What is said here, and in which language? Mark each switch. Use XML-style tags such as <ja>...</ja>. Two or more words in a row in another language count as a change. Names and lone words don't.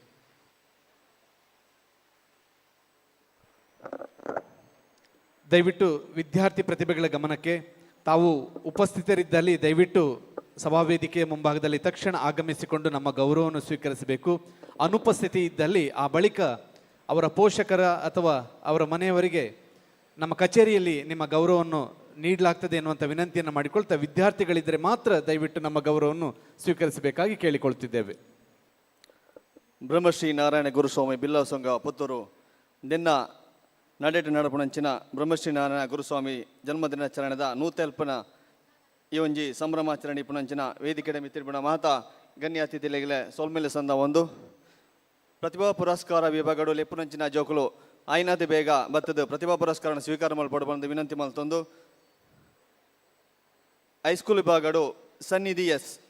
<kn>ದಯವಿಟ್ಟು ವಿದ್ಯಾರ್ಥಿ ಪ್ರತಿಭೆಗಳ ಗಮನಕ್ಕೆ, ತಾವು ಉಪಸ್ಥಿತರಿದ್ದಲ್ಲಿ ದಯವಿಟ್ಟು ಸಭಾವೇದಿಕೆಯ ಮುಂಭಾಗದಲ್ಲಿ ತಕ್ಷಣ ಆಗಮಿಸಿಕೊಂಡು ನಮ್ಮ ಗೌರವವನ್ನು ಸ್ವೀಕರಿಸಬೇಕು. ಅನುಪಸ್ಥಿತಿ ಇದ್ದಲ್ಲಿ ಆ ಬಳಿಕ ಅವರ ಪೋಷಕರ ಅಥವಾ ಅವರ ಮನೆಯವರಿಗೆ ನಮ್ಮ ಕಚೇರಿಯಲ್ಲಿ ನಿಮ್ಮ ಗೌರವವನ್ನು ನೀಡಲಾಗ್ತದೆ ಎನ್ನುವಂಥ ವಿನಂತಿಯನ್ನು ಮಾಡಿಕೊಳ್ತಾ, ವಿದ್ಯಾರ್ಥಿಗಳಿದ್ದರೆ ಮಾತ್ರ ದಯವಿಟ್ಟು ನಮ್ಮ ಗೌರವವನ್ನು ಸ್ವೀಕರಿಸಬೇಕಾಗಿ ಕೇಳಿಕೊಳ್ತಿದ್ದೇವೆ.</kn> <tcy>ಬ್ರಹ್ಮಶ್ರೀ ನಾರಾಯಣ ಗುರುಸ್ವಾಮಿ ಬಿಲ್ಲಸಂಗ ಪುತ್ತೂರು ನಿನ್ನ ನಡೆಟು ನಡಪುಣಂಚಿನ ಬ್ರಹ್ಮಶ್ರೀ ನಾರಾಯಣ ಗುರುಸ್ವಾಮಿ ಜನ್ಮದಿನಾಚರಣೆದ ನೂತೆಲ್ಪನ ಈ ಒಂಜಿ ಸಂಭ್ರಮಾಚರಣೆ ಪುಣಂಚಿನ ವೇದಿಕೆ ಮಿತ್ತಿರ್ಬಿಣ ಮಾತಾ ಗಣ್ಯ ಅತಿಥಿಗಳಿಗೆ ಸೋಲ್ಮೇಲೆ ಸಂದ ಒಂದು ಪ್ರತಿಭಾ ಪುರಸ್ಕಾರ ವಿಭಾಗಗಳು ಲೆಪ್ಪುನಂಚಿನ ಜೋಕುಲು ಆಯ್ನಾದಿ ಬೇಗ ಬತ್ತದ ಪ್ರತಿಭಾ ಪುರಸ್ಕಾರ ಸ್ವೀಕಾರ ಮಲ್ಪಡಬಂದು ವಿನಂತಿ ಮಲ್ತೊಂದು ಹೈಸ್ಕೂಲ್ ವಿಭಾಗಗಳು ಸನ್ನಿಧಿ ಎಸ್</tcy>